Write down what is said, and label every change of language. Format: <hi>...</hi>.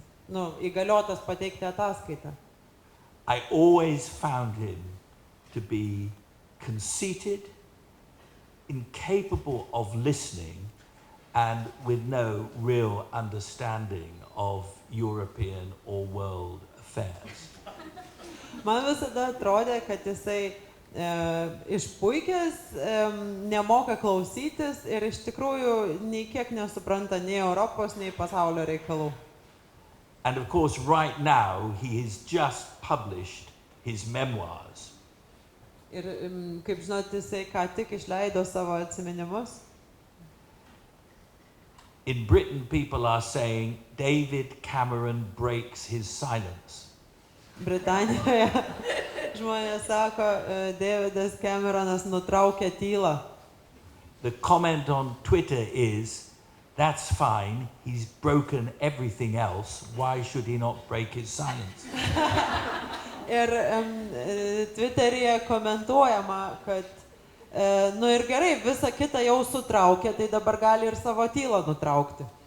<lt>įgaliotas pateikti ataskaitą.</lt> <en>I always found him to be conceited, incapable of listening, and with no real understanding of European or world affairs.</en> <lt>Man visada atrodė, kad jisai išpuikęs, nemoka klausytis ir iš tikrųjų nei kiek nesupranta nei Europos, nei pasaulio reikalų.</lt> <en>And of course, right now, he has just published his memoirs.</en> <lt>Ir kaip žinot, jisai ką tik išleido savo atsiminimus.</lt> <en>In Britain, people are saying David Cameron breaks his silence.</en> <lt>Britanijoje žmonės sako, Davidas Cameronas nutraukė tylą.</lt> <en>The comment on Twitter is, that's fine, he's broken everything else, why should he not break his silence?</en> <lt>Ir Twitteryje komentuojama, kad ir gerai, visą kitą jau sutraukė, tai dabar gali ir savo tylą nutraukti.</lt>